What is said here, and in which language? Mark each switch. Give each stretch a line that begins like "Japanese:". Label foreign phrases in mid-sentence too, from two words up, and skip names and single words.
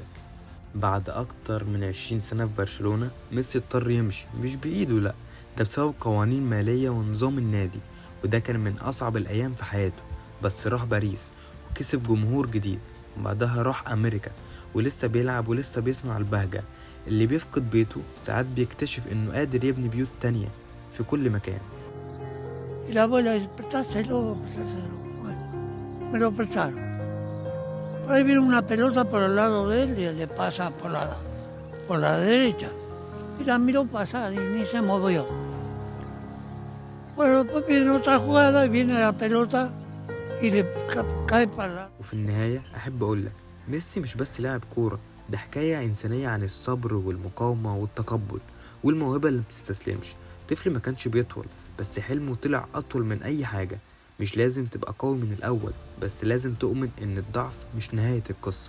Arabic: بعد أكتر من 20 سنة في برشلونة، ميسي اضطر يمشي مش بإيده، لأ، ده بسبب قوانين مالية ونظام النادي، وده كان من أصعب الأيام في حياته. بس راح باريس وكسب جمهور جديد، وبعدها راح أمريكا ولسه بيلعب ولسه بيصنع البهجة. اللي بيفقد بيته ساعات بيكتشف إنه قادر يبني بيوت تانية في كل مكان.
Spanish: Y la abuela dice, prestáselo. Bueno, me lo prestaron. Por ahí viene una pelota por el lado de él y le pasa por la derecha. Y la miró pasar y ni se movió. Bueno, después viene otra jugada y viene la pelota y le cae para la...
Arabic: وفي النهاية أحب أقولك، ميسي مش بس لاعب كورة، ده حكاية إنسانية عن الصبر والمقاومة والتقبل والموهبة اللي متستسلمش. طفل ما كانش بيطول، بس حلمه طلع أطول من أي حاجة. مش لازم تبقى قوي من الأول، بس لازم تؤمن إن الضعف مش نهاية القصة.